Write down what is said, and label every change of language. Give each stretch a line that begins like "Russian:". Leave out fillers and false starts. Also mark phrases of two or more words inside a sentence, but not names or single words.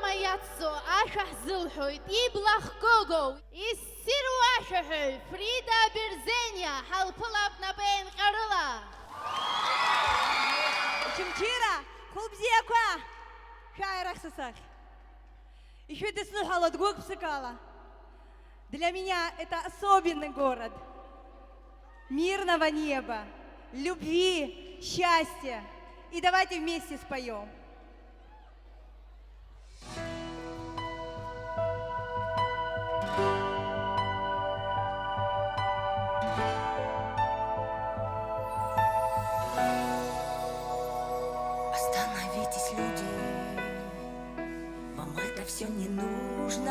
Abkhazian: Аццо ашәа ҳзылҳәоит, иблахкыгоу, иссируа ашәаҳәаҩ Фрида Берзениа ҳалԥылап напеинҟьарыла. Очамчыра, хәылбзиақәа, шәааирах са сахь. Ишәыдысныҳәалоит гәык-ԥсыкала.
Russian: Для меня это особенный город. Мирного неба, любви, счастья. И давайте вместе споем. Остановитесь, люди, вам это все не нужно.